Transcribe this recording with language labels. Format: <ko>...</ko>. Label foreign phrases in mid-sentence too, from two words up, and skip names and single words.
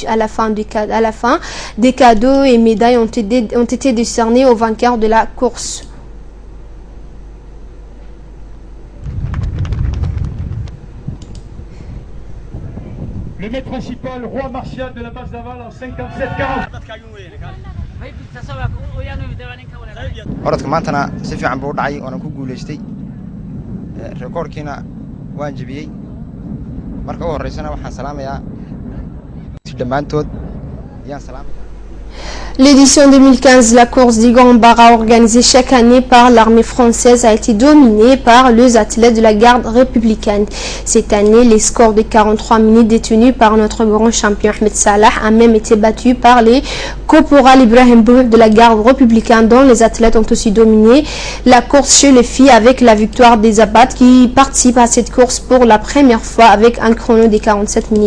<fr>À la fin, des cadeaux et médailles ont été décernés aux vainqueurs de la course. Le maître principal, roi martial de la base d'aval en 57-40.</fr> <so>orodka maantana si fiican buu u dhacay oona ku guulaystay rekoorkiina waan jebiyey marka u horeysana waxaan salaamayaa dhammaantood ayaan salaamaya.</so> <fr>L'édition 2015 de la course du Grand Barra organisée chaque année par l'armée française a été dominée par les athlètes de la garde républicaine. Cette année, les scores de 43 minutes détenus par notre grand champion Ahmed Salah a même été battu par les caporal Ibrahim Bouh de la garde républicaine, dont les athlètes ont aussi dominé la course chez les filles avec la victoire des Abats qui participent à cette course pour la première fois avec un chrono de 47 minutes.</fr>